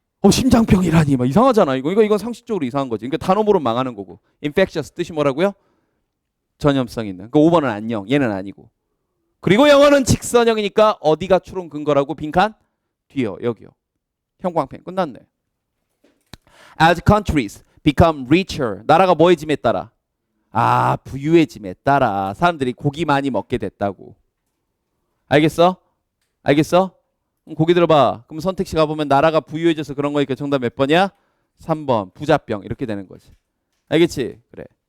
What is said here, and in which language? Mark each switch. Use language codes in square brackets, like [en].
[ko] 심장병이라니 막 이상하잖아. 이건 상식적으로 이상한 거지. 그러니까 단어 모르면 망하는 거고. infectious 뜻이 뭐라고요? 전염성 있는. 그 5번은 안녕. 얘는 아니고. 그리고 영어는 직선형이니까 어디가 추론 근거라고? 빈칸 뒤요. 여기요. 형광펜 끝났네. [en] As countries become richer. [ko] 나라가 뭐해짐에 따라? 부유해짐에 따라 사람들이 고기 많이 먹게 됐다고. 알겠어? 알겠어? 고기 들어봐. 그럼 선택지 가보면 나라가 부유해져서 그런 거니까 정답 몇 번이야? 3번 부자병 이렇게 되는 거지. 알겠지? 그래.